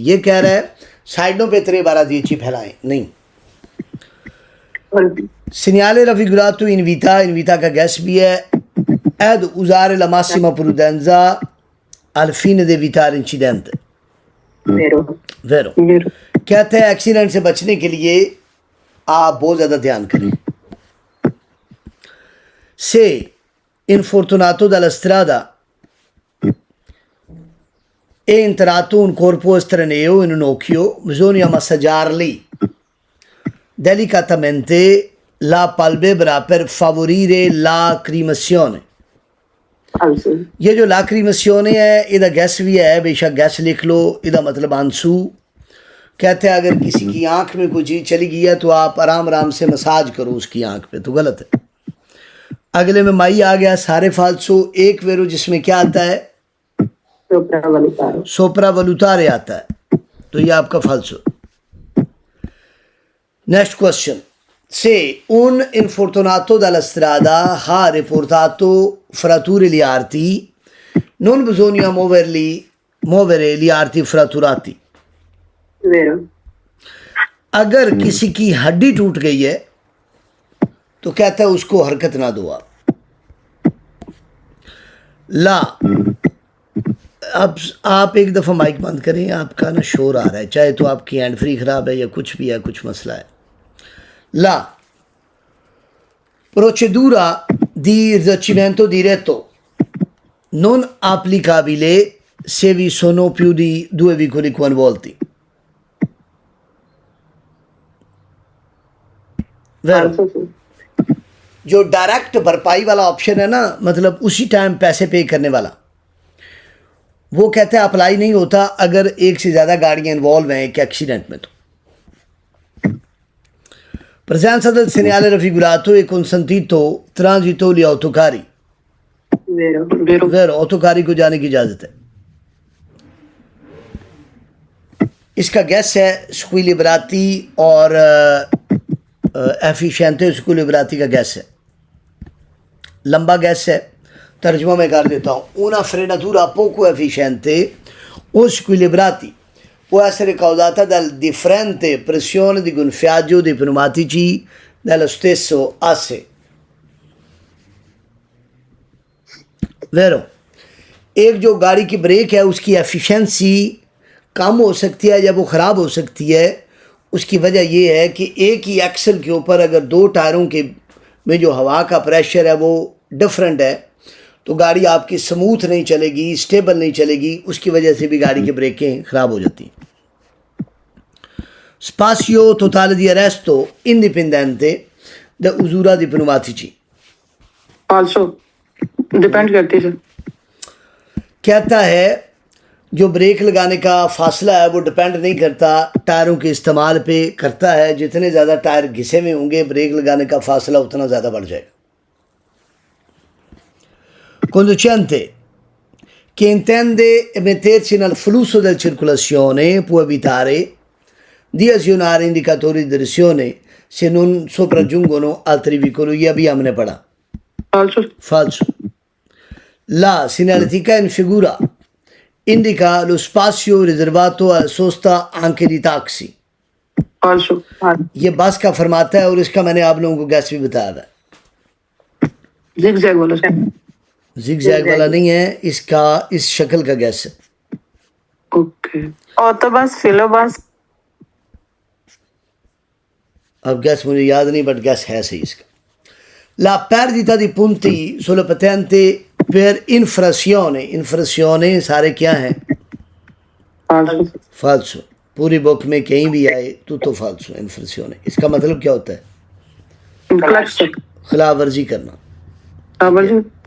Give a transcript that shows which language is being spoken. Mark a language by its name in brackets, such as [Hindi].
[Hindi] ये कह रहा है साइडों पे 3/10 फैलाएं नहीं। [Italian] Segnale raffigurato in vita [Hindi] का गैस भी है। [Italian] Ed usare la massima prudenza al fine di evitare incidente। [Hindi] वेरो। वेरो। वेरो कहते हैं एक्सीडेंट से बचने के लिए आप बहुत ज़्यादा ध्यान करें। [Italian] Se infortunato dalla strada è entrato un corpo estraneo in un occhio, bisogna massaggiarli delicatamente la palpebra per favorire la lacrimazione। falso, [Hindi] ये जो लाक्रिमोसियोने है इधर गैस भी है, बेशक गैस लिख लो, इधर मतलब आंसू। कहते हैं अगर किसी की आंख में कोई चीज चली गई है तो आप आराम आराम से मसाज करो उसकी आंख पे, तो गलत है। अगले में माई आ गया, सारे फाल्सो। एक वेरो जिसमें क्या आता है, [Italian] sopravvalutare, [Hindi] सोपरा वलुतारे आता है, तो ये आपका फाल्सो। नेक्स्ट क्वेश्चन से [Italian] un infortunato dalla strada ha riportato fratture agli arti, non bisogna muovere gli arti fratturati। vero, [Hindi] अगर किसी की हड्डी टूट गई है तो कहता है उसको हरकत ना दो आप। ला, अब आप एक दफ़ा माइक बंद करें, आपका ना शोर आ रहा है, चाहे तो आपकी हैंड फ्री ख़राब है या कुछ भी है, कुछ मसला है। [Italian] ला procedura di risarcimento diretto non applicabile se vi sono più di 2 veicoli coinvolti। Vero? falso sì, [Hindi] जो डायरेक्ट भरपाई वाला ऑप्शन है ना, मतलब उसी टाइम पैसे पे करने वाला, वो कहते हैं अप्लाई नहीं होता अगर एक से ज़्यादा गाड़ियाँ इन्वॉल्व हैं एक एक्सीडेंट में। तो [Italian] presenza del segnale raffigurato e consentito transito gli autocari। vero, vero, [Hindi] वेरो, ऑटोकारी को जाने की इजाज़त है। इसका गैस है स्क्विलिब्राती और एफिशिएंटे स्क्विलिब्राती का गैस है, लंबा गैस है। तर्जुमा मैं कर देता हूँ, [Italian] una frenatura poco efficiente o squilibrati può essere causata dal differente pressione di gonfiaggio dei pneumatici dello stesso asse। [Hindi] वेरो, एक जो गाड़ी की ब्रेक है उसकी एफिशिएंसी कम हो सकती है या वो ख़राब हो सकती है। उसकी वजह ये है कि एक ही एक्सल के ऊपर अगर दो टायरों के में जो हवा का प्रेशर है वो डिफरेंट है तो गाड़ी आपकी स्मूथ नहीं चलेगी, स्टेबल नहीं चलेगी, उसकी वजह से भी गाड़ी की ब्रेकें ख़राब हो जाती हैं। [Italian] Spazio totale di arresto indipendente da usura di pneumatici। falso, [Hindi] depend करती है सर। कहता है जो ब्रेक लगाने का फासला है वो डिपेंड नहीं करता टायरों के इस्तेमाल पे, करता है जितने ज़्यादा टायर घिसे में होंगे ब्रेक लगाने का फासला उतना ज़्यादा बढ़ जाएगा। [Italian] Conducente che intende mettersi nel flusso della circolazione può evitare di azionare indicatori di direzione se non sopraggiungono altri veicoli। [Hindi] ये अभी हमने पढ़ा। [Italian] falso, Falso. La segnaletica in figura indica lo spazio riservato alla sosta anche di taxi। falso, [Hindi] ये बस का फरमाता है और इसका मैंने आप लोगों को गैस भी बताया था। zigzag वाला सर। जिग वाला नहीं है, इसका इस शक्ल का गैस है। ओके, ऑटोबस, फिलोबस, अब गैस मुझे याद नहीं बट गैस है सही इसका। [Italian] La perdita di punti sulla patente per infrazione। [Hindi] infrazione सारे क्या हैं? [Italian] falso, [Hindi] फाल्सो। पूरी बुक में कहीं भी आए तो फाल्सो infrazione। इसका मतलब क्या होता है? Clutch sir. खिलाफ वर्जी करना। [Italian] falso,